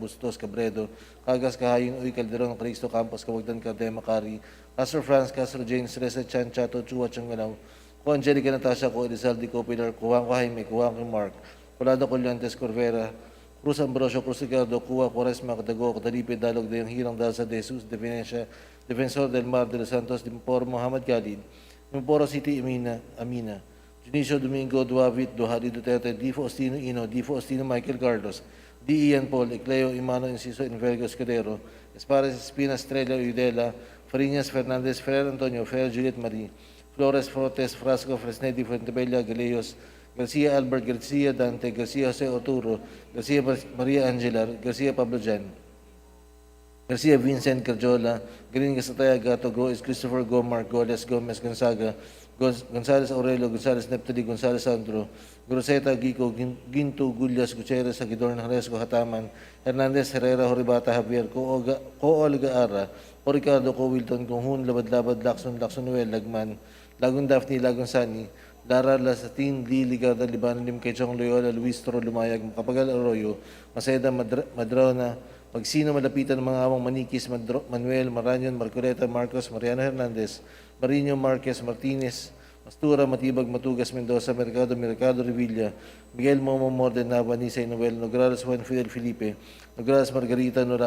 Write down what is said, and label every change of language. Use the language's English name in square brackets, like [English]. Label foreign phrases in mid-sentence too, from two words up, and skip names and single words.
[English] Bustos, Cabredo, Cagas, Kahayin, Uy, Calderon, Cristo, Campos, Kawagdan, Cardema, Cari, Castro France, Castro James, Reza, Chan, Chato, Chua, Changalaw, Ko Angelica, Natasha, Ko Elizalde, Ko Pilar, Kuwang, Jaime, Kuwang, Mark, Colado, Colyantes, Corvera, Cruz Ambrosio, Cruz Ricardo, Kuwa, Quaresma, Cadago, Catalipe, Dalog, Dayang Hirang, Dalsa, De Jesus, De Venecia, Defensor del Mar, De Los Santos, Dimporo, Muhammad Khalid, Dimporo City, Amina, Junicio Domingo Duavit Duhali Duterte, D. Faustino Ino, D. Faustino Michael Carlos, D. Ian Paul, Ecleo Imano Inciso Envergo Escudero, Espares Espina Estrella Udela, Fariñas Fernandez, Ferrer Antonio, Ferrer Juliet Marie, Flores Fortes, Frasco Fresnedi Fuentebella, Galeos, Garcia Albert, Garcia Dante, Garcia Jose Oturo, Garcia Maria Angela, Garcia Pablo Jan, Garcia Vincent Carjola, Green Gasataya Gato, Groes Christopher Gomar, Goles Gomez Gonzaga, Gonzales Aurelio, Gonzales Neptali, Gonzales Sandro, Groseta Gico, Ginto Gullas, Gutierrez, Agidorn Haresco Hataman, Hernandez Herrera, Horibata Javier, Coolga Ara, O Ricardo Co. Wilton, Conjun, Labad-Labad, Lacson, Noel, Lagman, Lagun Daphne, Lagun Sani, Lara Lasatin, Lee, Ligarda, Liban, Lim Quechong, Loyola, Luis Toro, Lumayag, Makapagal Arroyo, Maceda, Madraona, Magsino [Filipino] malapitan ng mga amang [English] Manikis, Manuel, Maranyon, Marcoleta, Marcos, Mariano Hernandez, Marino Marquez, Martinez, Mastura, Matibag, Matugas, Mendoza, Mercado, Revilla, Miguel Momo, Morden, Nava, Nisay, Noel, Nograles, Juan Fidel Felipe, Nograles, Margarita,